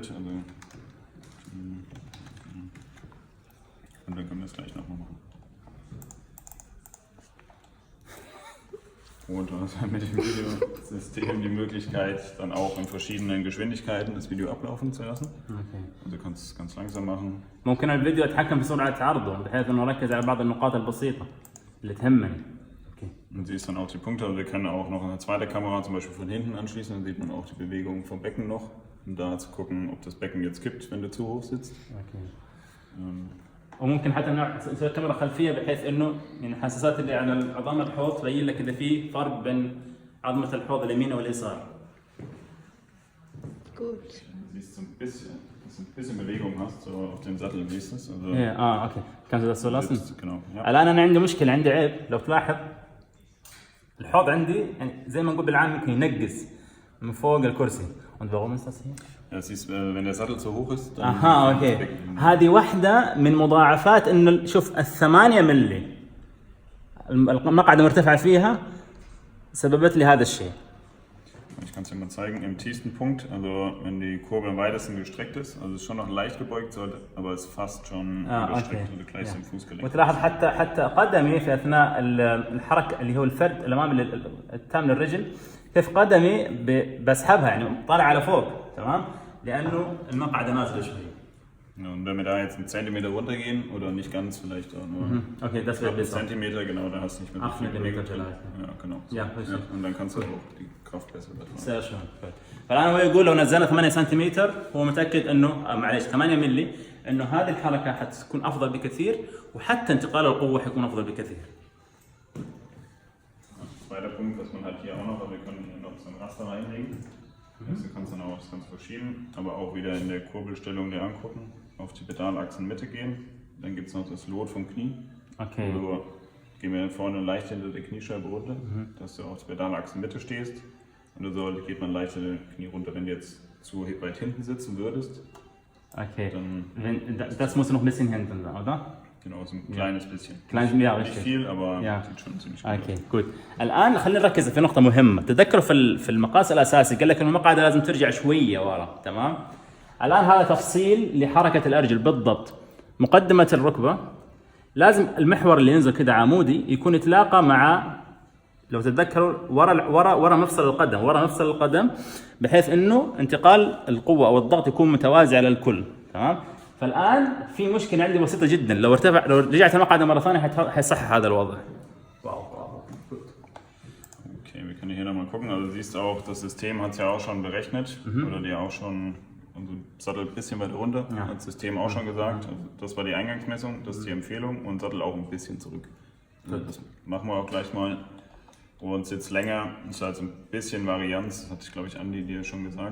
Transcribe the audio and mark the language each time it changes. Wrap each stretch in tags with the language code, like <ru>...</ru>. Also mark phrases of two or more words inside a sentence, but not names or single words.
<de>Also, und dann können wir es gleich nochmal machen. Und du hast mit dem Videosystem die Möglichkeit, dann auch in verschiedenen Geschwindigkeiten das Video ablaufen zu lassen.</de> <ar>اوكي.</ar> <de>Also du kannst es ganz langsam machen.</de> <ar>ممكن الفيديو اتحكم في سرعه عرضه بحيث انه اركز على بعض النقاط البسيطه اللي تهمني. اوكي.</ar> <de>Und siehst dann auch die Punkte. Also wir können auch noch eine zweite Kamera zum Beispiel von hinten anschließen, dann sieht man auch die Bewegung vom Becken noch, um da zu gucken, ob das Becken jetzt kippt, wenn du zu hoch sitzt.</de> <ar>اوكي. وممكن حتى نسوي كاميرا خلفيه بحيث انه يعني الحساسات اللي على عظام الحوض تبين لك اذا في فرق بين عظمه الحوض اليمين واليسار.</ar> <de>Gut. Du siehst so ein bisschen, dass du ein bisschen Bewegung hast, so auf dem Sattel siehst du es. Also</de> <ar>اوكي. كان ده السؤال اصلا.</ar> <de>genau. Ja.</de> <ar>الان انا عندي مشكله، عندي عيب، لو تلاحظ الحوض عندي يعني زي ما نقول بالعام ممكن ينقز من فوق الكرسي.</ar> <de>Und warum ist das hier؟ Ja, siehst, wenn der Sattel zu hoch ist, dann</de> <ar>اها اوكي. هذه واحده من مضاعفات انه شوف ال8 ملي المقعده مرتفعه فيها سببت لي هذا الشيء.</ar> <de>Ich kann es dir mal zeigen, im tiefsten Punkt, also wenn die Kurbel am weitesten gestreckt ist, also es ist schon noch leicht gebeugt, aber es ist fast schon gestreckt und gleich im Fußgelenk.</de> <ar>وتلاحظ حتى قدمي في اثناء الحركه اللي هو الفرد الامامي التام للرجل، كيف قدمي بسحبها يعني طالع على فوق، تمام؟ لانه المقعده نازله شوي.</ar> <de>Und wenn wir da jetzt einen Zentimeter runtergehen oder nicht ganz, vielleicht auch nur Okay, das wäre besser. Zentimeter, genau, da hast du nicht mehr so 8 viel Millimeter Bewegung drin. vielleicht. Ja, genau. So. Ja, richtig. Und dann kannst du auch die Kraft besser übertragen. sehr schön.</de> <ar>فالان هو يقول لو نزلنا 8 سنتيمتر هو متاكد انه معليش 8 ملي انه هذه الحركه حتكون افضل بكثير وحتى انتقال القوه حيكون افضل بكثير.</ar> <de>Zweiter Punkt, was man hat hier auch noch, aber wir können hier noch so ein Raster reinlegen. Du kannst dann auch das Ganze verschieben, aber auch wieder in der Kurbelstellung dir angucken, auf die Pedalachsenmitte gehen. Dann gibt es noch das Lot vom Knie. Okay. Also gehen wir vorne leicht hinter der Kniescheibe runter, dass du auf der Pedalachsenmitte stehst. Und so geht man leicht hinter der Knie runter. Wenn du jetzt zu weit hinten sitzen würdest, Okay. dann Das muss noch ein bisschen hinten sein, oder? genau, so ein kleines bisschen. Ja, Nicht richtig. viel, aber Ja. sieht schon ziemlich gut</de> <en>okay good.</en> <ar>الان خلينا نركز في نقطه مهمه، تذكروا في المقاس الاساسي قال لك ان المقعده لازم ترجع شويه ورا، تمام؟ الان هذا تفصيل لحركه الارجل بالضبط. مقدمه الركبه لازم المحور اللي ينزل كذا عمودي يكون يتلاقى مع، لو تتذكروا ورا مفصل القدم بحيث انه انتقال القوه او الضغط يكون متوازي على الكل، تمام؟ فالان في مشكله عندي بسيطه جدا، لو رجعت المقعده مره ثانيه حيصحح هذا الوضع.</ar> <de>Okay, wir können hier nochmal gucken. Also du siehst auch, das System hat es ja auch schon berechnet oder dir auch schon also Sattel ein bisschen weiter runter, hat das System auch schon gesagt. Also das war die Eingangsmessung, das ist die Empfehlung und Sattel auch ein bisschen zurück. Also das machen wir auch gleich mal. Und Sitz länger ist halt so ein bisschen Varianz, das hatte ich glaube ich Andi dir schon gesagt.</de>